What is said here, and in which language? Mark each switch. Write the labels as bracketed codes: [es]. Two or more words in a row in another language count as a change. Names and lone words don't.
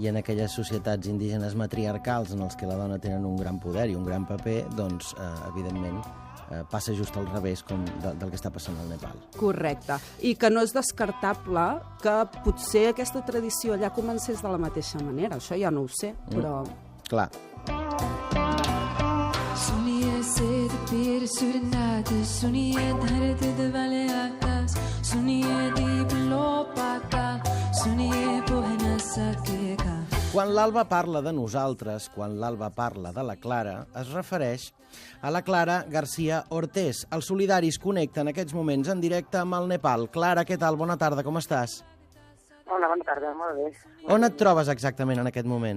[ca] I en aquelles societats indígenes matriarcals en els que la dona tenen un gran poder i un gran paper, doncs, evidentment, passa just al revés del que està passant al Nepal. Correcte. I que no és descartable que potser aquesta tradició allà comencés de la mateixa manera. Això ja no ho sé, però... Clar. [ne] सुनिए सेध पीर सुरनाथ सुनिए धरत दवाले आकाश सुनिए दीप लो पाता सुनिए पोह न सकेगा. [ca] Quan l'Alba parla de nosaltres, quan l'Alba parla de la Clara, es refereix a la Clara García Ortés. Els solidaris connecten en aquests moments en directe amb el Nepal. Clara, què tal? Bona tarda, com estàs? Hola, bona tarda, molt bé. On et trobes exactament en aquest moment?